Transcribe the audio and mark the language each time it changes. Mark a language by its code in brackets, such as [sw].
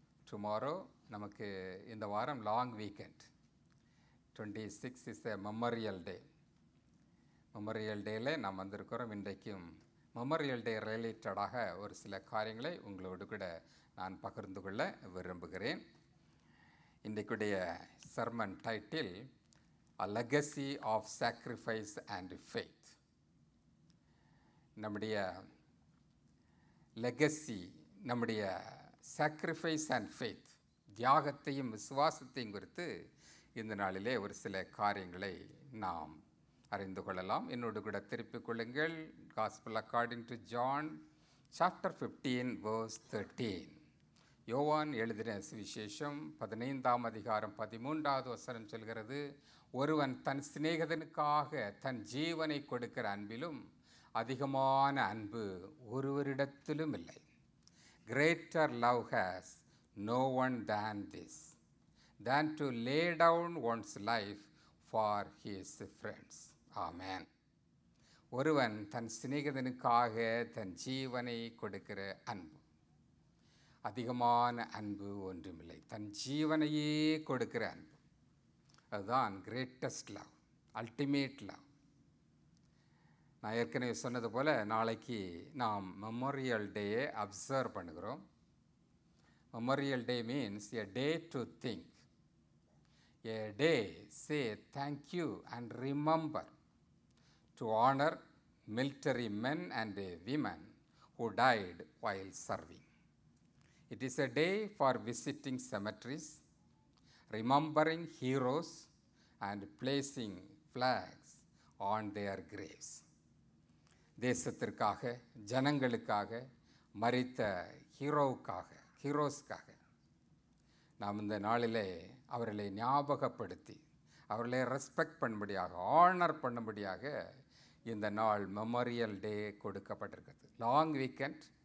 [en] tomorrow [ta] நமக்கு இந்த வாரம் [en] Long weekend. 26 is a Memorial Day. [ta] Memorial டேயில் நாம் வந்திருக்கிறோம். இன்றைக்கும் மெமோரியல் டே ரிலேட்டடாக ஒரு சில காரியங்களை உங்களோடு கூட நான் பகிர்ந்து கொள்ள விரும்புகிறேன். இன்றைக்குடைய [en] Sermon title A Legacy of Sacrifice and Faith. [ta] நம்முடைய லெகசி, நம்முடைய [en] sacrifice and faith, [ta] தியாகத்தையும் விசுவாசத்தையும் குறித்து இந்த நாளிலே ஒரு சில காரியங்களை நாம் அறிந்து கொள்ளலாம். என்னோடு கூட திருப்பிக் கொள்ளுங்கள். [en] Gospel according to John chapter 15 verse 13. [ta] யோவான் எழுதின சுவிசேஷம் 15ஆம் அதிகாரம் 13வது வசனம் சொல்கிறது, ஒருவன் தன் சிநேகிதனுக்காக தன் ஜீவனை கொடுக்கிற அன்பிலும் அதிகமான அன்பு ஒருவரிடத்திலும் இல்லை. [en] Greater love has no one than this, than to lay down one's life for his friends. [ta] ஆமென். ஒருவன் தன் சிநேகிதனுக்காக தன் ஜீவனை கொடுக்கிற அன்பு, அதிகமான அன்பு ஒன்றுமில்லை. தன் ஜீவனையே கொடுக்கிற அன்பு, அதுதான் [en] Greatest love, ultimate love. [ta] நான் ஏற்கனவே சொன்னது போல் நாளைக்கு நாம் மெமோரியல் டேயை அப்சர்வ் பண்ணுகிறோம். [en] Memorial Day means a day to think, a day say thank you and remember to honor military men and women who died while serving. It is a day for visiting cemeteries, remembering heroes and placing flags on their graves. [ta] தேசத்திற்காக, ஜனங்களுக்காக மரித்த ஹீரோஸ்க்காக நாம் இந்த நாளிலே அவர்களை ஞாபகப்படுத்தி அவர்களை respect பண்ணும்படியாக, honour பண்ணும்படியாக இந்த நாள் மெமோரியல் டே கொடுக்கப்பட்டிருக்கிறது. [en] Long weekend.